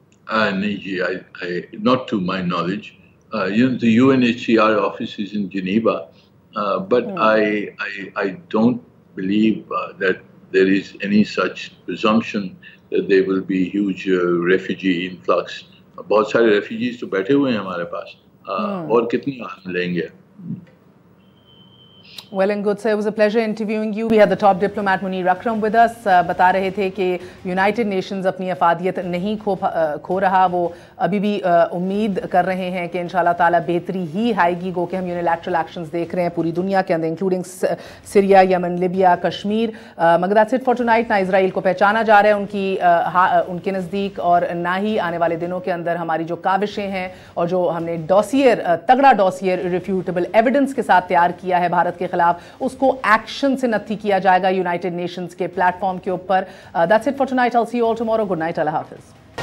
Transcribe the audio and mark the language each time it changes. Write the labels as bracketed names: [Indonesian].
[Urdu] نہیں جی، [English] not to my knowledge. The UNHCR office is in Geneva, but I don't believe that there is any such presumption that there will be huge refugee influx. [Urdu] بہت سارے refugees تو بیٹھے ہوئے ہیں ہمارے پاس، اور کتنی ہم لیں گے. [English] Well and good, sir. It was a pleasure interviewing you. We had the top diplomat Munir Akram with us. [Urdu] بتا رہے تھے کہ یونائٹڈ نیشنز اپنی افادیت نہیں کھو رہا، وہ ابھی بھی امید کر رہے ہیں کہ انشاءاللہ تعالیٰ بہتری ہی آئے گی. گو کہ ہم یونیلیٹرل ایکشنز دیکھ رہے ہیں پوری دنیا کے اندر، انکلوڈنگ سیریا، یمن، لیبیا، کشمیر. مگر [English] That's it for tonight. [Urdu] نہ اسرائیل کو پہچانا جا رہا ہے ان کے نزدیک، اور نہ ہی آنے والے دنوں کے اندر ہماری جو کاوشیں ہیں اور جو ہم نے تگڑا ڈوسیئر ریفیوٹیبل ایویڈنس کے ساتھ تیار کیا ہے بھارت کے خلاف، اس کو ایکشن سے نتھی کیا جائے گا یونائٹڈ نیشنز کے پلیٹ فارم کے اوپر. [English] That's it for tonight. I'll see you all tomorrow. Good night. [Urdu] اللہ حافظ.